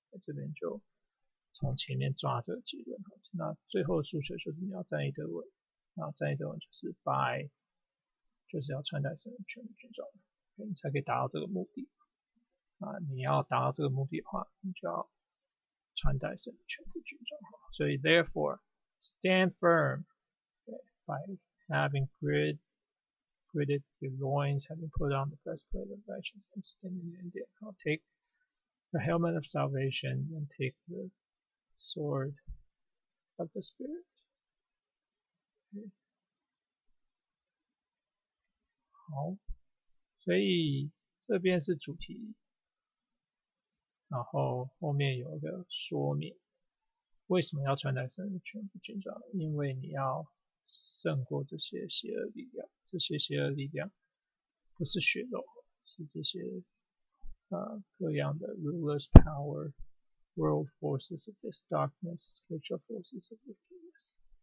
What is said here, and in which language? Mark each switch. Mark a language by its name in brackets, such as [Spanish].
[Chinese] 这边就从前面抓这个结论。那最后的诉求就是你要站立得稳。那站立得稳就是 by， 就是要穿戴神的全副军装，你才可以达到这个目的。你要达到这个目的的话，你就要穿戴神的全副军装。所以 [English] therefore stand firm by having girded your loins, having put on the breastplate of righteousness, and standing in there. Take the helmet of salvation and take the sword of the Spirit. [Chinese] 好，所以这边是主题，然后后面有一个说明，为什么要穿戴神的全副军装？因为你要胜过这些邪恶力量，这些邪恶力量不是血肉，是这些各样的 [English] rulers power, world forces of this darkness, spiritual forces of wickedness。